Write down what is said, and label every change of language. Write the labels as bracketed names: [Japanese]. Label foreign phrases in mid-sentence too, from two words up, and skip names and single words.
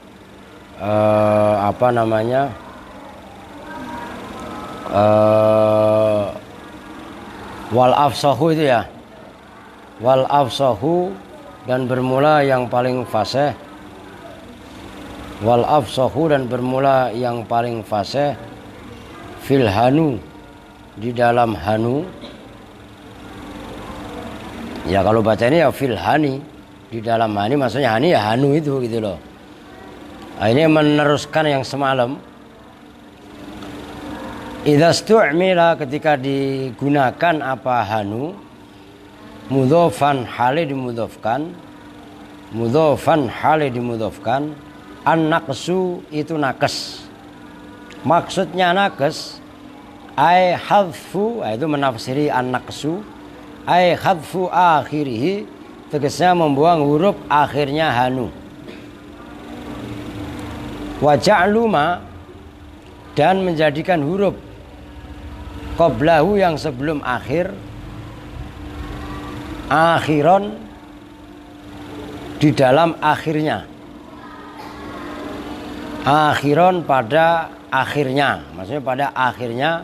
[Arabic] والأفصح [Indonesian] itu ya, [Arabic] والأفصح [Indonesian] dan bermula yang paling fasih, [Arabic] والأفصح [Indonesian] dan bermula yang paling fasih, fil hanu di dalam hanu ya. Kalau baca ini ya fil hani, di dalam hani, maksudnya hani ya hanu itu gitu loh. Nah, ini meneruskan yang semalam. [Arabic] إذا استعمل, [Indonesian] ketika digunakan apa hanu, mudhofan hale dimudhofkan, mudhofan hale dimudhofkan, an-naqsu itu nakes. Maksudnya nakes [Arabic] أي حذف, [Indonesian] itu menafsiri [Arabic] النقص أي حذف آخره, [Indonesian] tegasnya membuang huruf akhirnya hanu. [Arabic] وجعل ما, [Indonesian] dan menjadikan huruf qablahu yang sebelum akhir, akhiron di dalam akhirnya, akhiron pada akhirnya, maksudnya pada akhirnya.